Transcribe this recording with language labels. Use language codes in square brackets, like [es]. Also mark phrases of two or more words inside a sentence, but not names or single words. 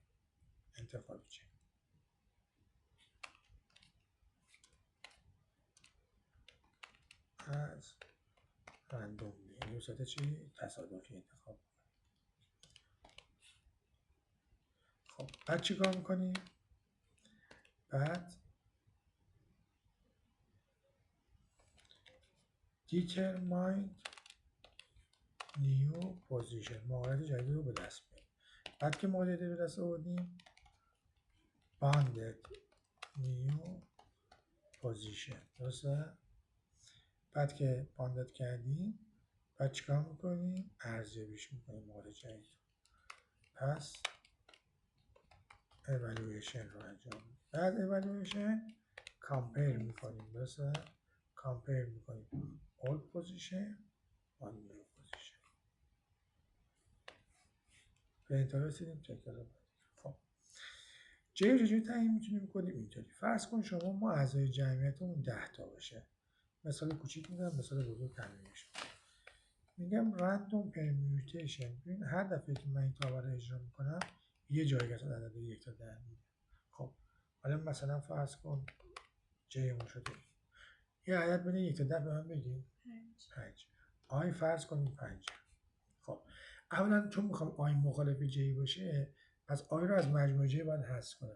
[fa] انتخاب J از رندوم یعنی به صورت چی؟ تصادفی انتخاب. خب بعد چی کار میکنیم؟ بعد [en] determine new position [fa] موقعیت جدید رو به دست میاریم. بعد که موقعیت به دست آوردیم [en] bounded new position [fa] درسته؟ بعد که باندد کردیم بعد چیکار میکنیم؟ ارزیابیش میکنیم موقعیت جدید. پس evaluation رو انجام میدیم. بعد [en] evaluation compare [fa] میکنیم درسته؟ compare میکنیم [en] old position [fa] با [en] new position. [fa] به انتها رسیدیم تکرار. خب جی رو چجوری تعیین میتونیم کنیم؟ اینطوری فرض کن شما ما اعضای جمعیتمون 10 تا باشه. مثال کوچیک میدم، مثال بزرگ تعمیمش میگم [en] random permutation. [fa] ببین هر دفعه که من این تابع رو اجرا میکنم یه جایگاه از عدد 1 تا 10 میده. خب حالا مثلا فرض کن جیمون شده یه عدد بین 1 تا 10 به من بگیم 5. آی فرض کنیم 5. خب اولا چون میخوام آی مخالف جی باشه پس آی رو از مجموعه جی باید حذف کنم.